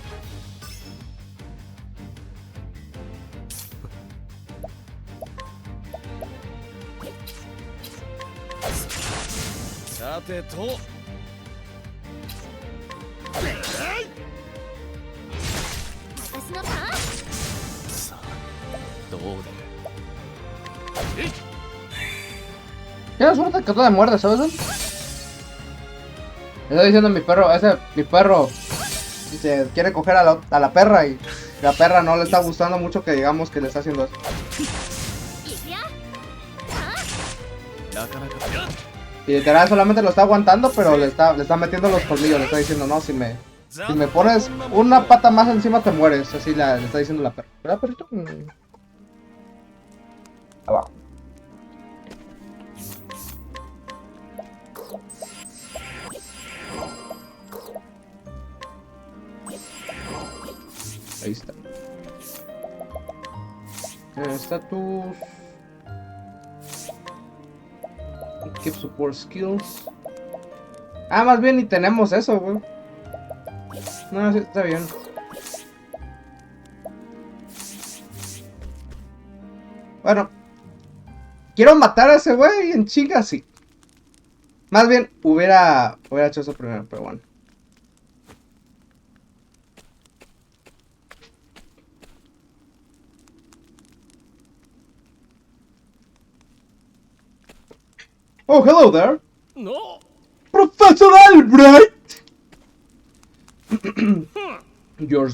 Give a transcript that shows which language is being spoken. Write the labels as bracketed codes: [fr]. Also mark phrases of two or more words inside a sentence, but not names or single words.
[ja] さてと私のターン。さあどう出る [es] Qué suerte que todo de muerte, ¿sabes? Está diciendo mi perro, mi perro se quiere coger a la perra y la perra no le está gustando mucho que digamos que le está haciendo eso. [ja] 行くよ。なかなか [es] Y literal solamente lo está aguantando, pero le está metiendo los colmillos, le está diciendo no, Si me pones una pata más encima te mueres. Así le está diciendo la perra. ¿Verdad, perrito? Abajo. Ahí está. [en] Status. Keep support skills. [es] Ah, más bien ni tenemos eso, güey. No, sí, está bien. Bueno. Quiero matar a ese güey en chinga, sí. Más bien, hubiera hecho eso primero, pero bueno. [en] Oh, hello there. [es] No. [en] Professor Albright! Yours.